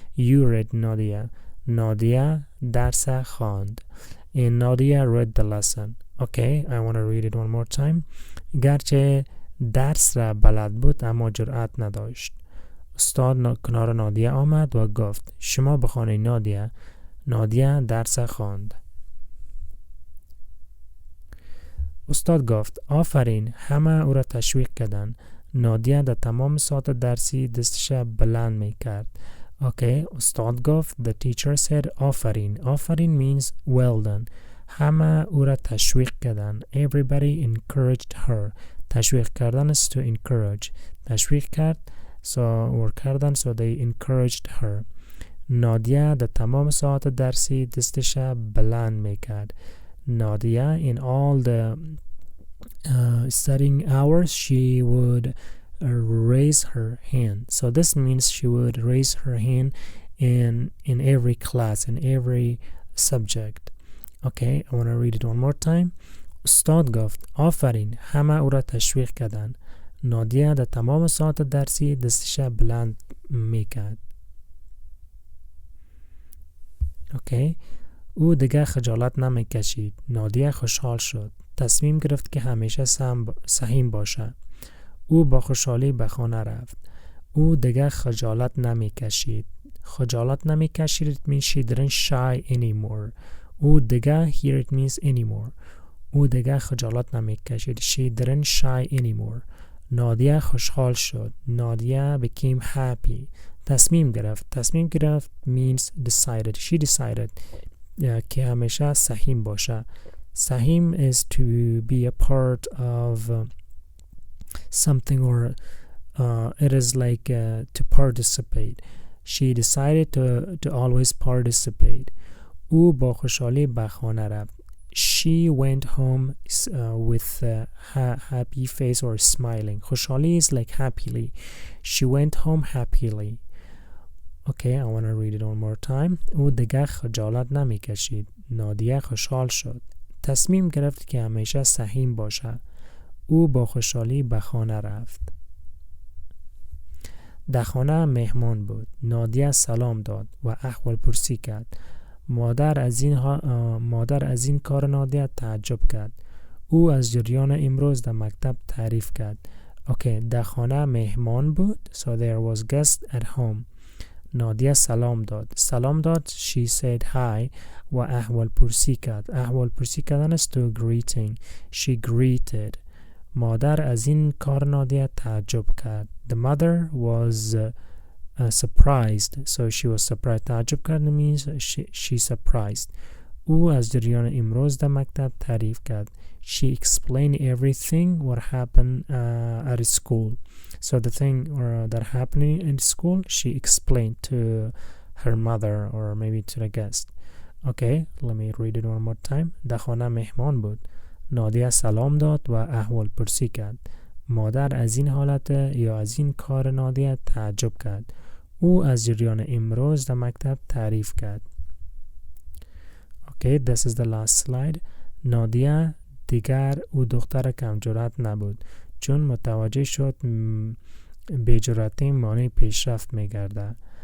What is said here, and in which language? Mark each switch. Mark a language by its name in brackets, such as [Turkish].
[English] You read Nadia. [Persian] نادیه درس خواند. [English] And Nadia read the lesson. Okay, I want to read it one more time. [Persian] گرچه درس را بلد بود اما جرأت نداشت. استاد کنار نادیه آمد و گفت شما بخوانید نادیه. نادیه درس خواند. استاد گفت آفرین. همه او را تشویق کردند. نادیه در تمام ساعت درسی دستش بلند می کرد. [English] Okay, [Persian] استاد گفت. [English] The teacher said آفرین. آفرین means well done. [Persian] همه او را تشویق کردن. [English] Everybody encouraged her. [Persian] تشویق کردن [English] is to encourage. [Persian] تشویق کرد [English] or [Persian] کردن [English] so they encouraged her. [Persian] نادیه در تمام ساعت درسی دستش بلند میکرد. [English] Nadia in all the studying hours she would raise her hand. So this means she would raise her hand in every class, in every subject. Okay, I want to read it one more time. [Persian] استاد گفت آفرین، همه او را تشویق کردند. نادیه در تمام ساعت درسی دستش بلند میکرد. اوکی، او دیگه خجالت نمیکشید. نادیه خوشحال شد. تصمیم گرفت که همیشه سهیم باشه. او با خوشحالی به خانه رفت. او دیگه خجالت نمیکشید. خجالت نمیکشید [English] it means she didn't shy anymore. [Persian] او دیگه [English] here it means anymore. [Persian] او دیگه خجالت نمیکشید. [English] She didn't shy anymore. [Persian] نادیه خوشحال شد. [English] Nadia became happy. [Persian] تصمیم گرفت [English] means decided. She decided [Persian] که همیشه سهیم باشه. سهیم [English] is to be a part of something or it is like to participate. She decided to always participate. [Persian] او با خوشحالی به خانه رفت. [English] She went home with a happy face or smiling. [Persian] خوشحالی [English] is like happily. She went home happily. Okay, I want to read it one more time. [Persian] او دیگه خجالت نمی کشید. نادیه خوشحال شد. تصمیم گرفت که همیشه سهیم باشه. او با خوشحالی به خانه رفت. در خانه مهمان بود. نادیه سلام داد و احوال پرسی کرد. مادر از این کار نادیه تعجب کرد. او از جریان امروز در مکتب تعریف کرد. [English] Okay, [Persian] در خانه مهمان بود. [English] So there was guest at home. [Persian] نادیه سلام داد. [English] She said hi [Persian] و احوال پرسی کرد. احوال پرسی کردن [English] is to greeting. She greeted. مادر از این کار نادیه تعجب کرد. The mother was surprised. So she was surprised. [Persian] تعجب کرد [English] means she surprised. [Persian] او از جریان امروز در مکتب تعریف کرد. [English] She explained everything what happened at school. So the thing that happening in school, she explained to her mother or maybe to the guest. Okay, let me read it one more time. [Persian] در خانه مهمان بود. نادیه سلام داد و احوال پرسی کرد. مادر از این حالت یا از این کار نادیه تعجب کرد. او از جریان امروز در مکتب تعریف کرد. [English] Okay, this is the last slide. [Persian] نادیه دیگر او دختر کم جرأت نبود، چون متوجه شد بی‌جرأتی مانع پیشرفت می‌گردد.